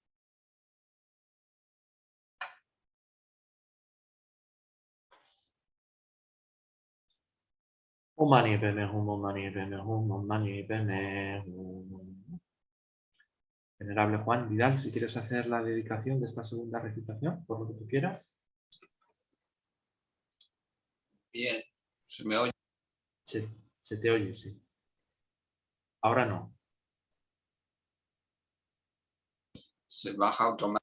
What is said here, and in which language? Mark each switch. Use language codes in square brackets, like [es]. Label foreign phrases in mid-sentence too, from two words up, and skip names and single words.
[sa] Om Mani Padme Hum, Om Mani Padme Hum, Om Mani Padme Hum. [es] Venerable Juan Vidal, si quieres hacer la dedicación de esta segunda recitación, por lo que tú quieras. Bien, ¿se me oye? Se te oye, sí. Ahora no. Se baja automáticamente.